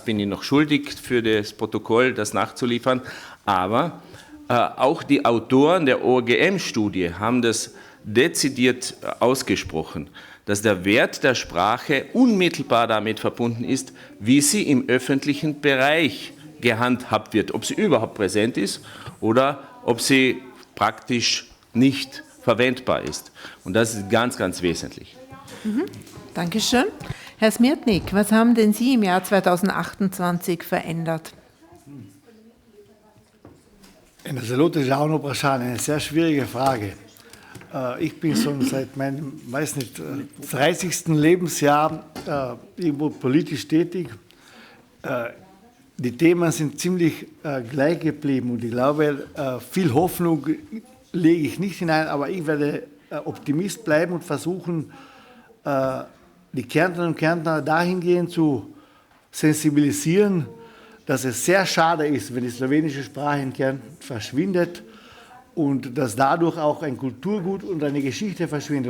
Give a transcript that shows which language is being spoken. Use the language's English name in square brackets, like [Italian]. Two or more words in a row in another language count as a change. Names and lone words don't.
[German] bin ich noch schuldig für das Protokoll, das nachzuliefern, aber auch die Autoren der OGM-Studie haben das dezidiert ausgesprochen, dass der Wert der Sprache unmittelbar damit verbunden ist, wie sie im öffentlichen Bereich gehandhabt wird, ob sie überhaupt präsent ist oder ob sie praktisch nicht verwendbar ist. Und das ist ganz, ganz wesentlich. Dankeschön. Herr Smirtnik, was haben denn Sie im Jahr 2028 verändert? [Slovenian] Eno zelo težavno vprašanje, [German] eine sehr schwierige Frage. Ich bin schon seit meinem, 30. Lebensjahr irgendwo politisch tätig. Die Themen sind ziemlich gleich geblieben und ich glaube, viel Hoffnung lege ich nicht hinein, aber ich werde Optimist bleiben und versuchen, die Kärntnerinnen und Kärntner dahingehend zu sensibilisieren, dass es sehr schade ist, wenn die slowenische Sprache in Kärnten verschwindet und dass dadurch auch ein Kulturgut und eine Geschichte verschwindet.